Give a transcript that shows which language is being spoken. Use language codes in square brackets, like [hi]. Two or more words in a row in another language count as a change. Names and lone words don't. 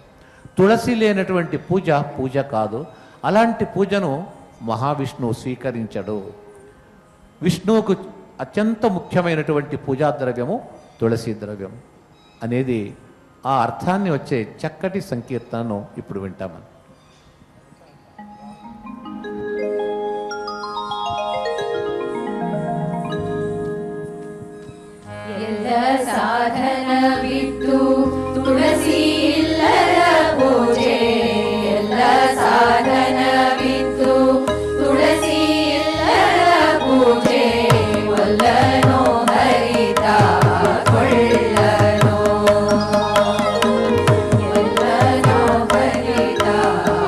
[te] తులసి లేనటువంటి పూజ కాదు. అలాంటి పూజను మహావిష్ణువు స్వీకరించడు. విష్ణువుకు అత్యంత ముఖ్యమైనటువంటి పూజా ద్రవ్యము తులసి ద్రవ్యం అనేది ఆ అర్థాన్ని వచ్చే చక్కటి సంకీర్తనను ఇప్పుడు వింటామని. [kn] ಎಲ್ಲ ಸಾಧನವಿದ್ದು ತುಳಸಿ ಇಲ್ಲದ ಪೂಜೆ, ಎಲ್ಲ ಸಾಧನವಿದ್ದು ತುಳಸಿ ಇಲ್ಲದ ಪೂಜೆ, ಒಲ್ಲನೋ ಹರಿತ ಕೊಳ್ಳನೋ, ಒಲ್ಲನೋ ಹರಿತ